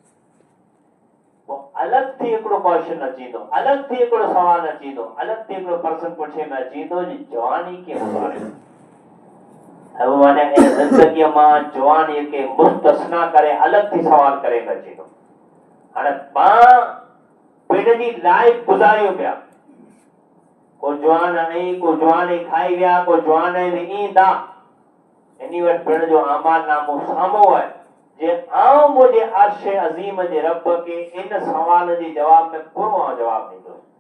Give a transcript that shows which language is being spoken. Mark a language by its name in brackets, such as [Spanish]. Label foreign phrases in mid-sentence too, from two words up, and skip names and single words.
[Sindhi] अलग थी हिकिड़ो क्वेश्चन अची थो, अलग थी हिकिड़ो सवाल अची थो, अलग थी हिकिड़ो पर्सन पुछे में अची थो जी जवानी कीअं गुज़ारे। अब माने जिंदगी मां जवानी के मुस्तस्ना करे अलग थी सवाल करे में अची थो। हाणे मां पंहिंजी लाइफ गुज़ारियो पिया, को जवान आई, को जवान खाई विया, को जवान में ईंदा, इन वटि पिण जो अमाल नामो साम्हूं आहे जे आऊं मुझे अर्श अजीम जे रब के इन सवाल जे जवाब में पूरो जवाब ॾींदो।